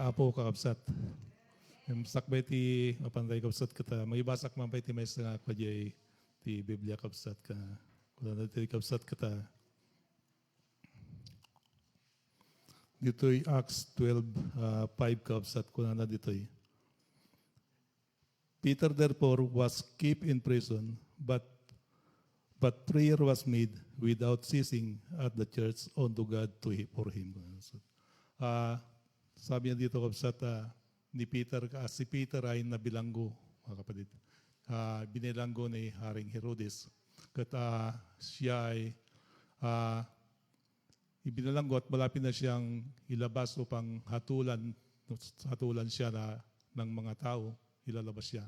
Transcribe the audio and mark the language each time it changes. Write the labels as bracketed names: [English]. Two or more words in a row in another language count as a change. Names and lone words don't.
[Iloko] ko kakabsat. Sakbay ti mapanday kabsat kata. Magibasak man pa ti may sa ako jay ti Biblia kabsat ka. Kung ano ti kabsat kata. Dito'y Acts 12:5 kabsat kung ano dito'y. [English] Peter therefore was kept in prison, but prayer was made without ceasing at the church unto God for him. [Filipino] Sabi niya dito kabsat, si Peter ay nabilanggo, mga kapatid. Binilanggo ni Haring Herodes. Siya ay ibinalanggo at malapit na siyang ilabas upang hatulan siya ng mga tao, ilalabas siya.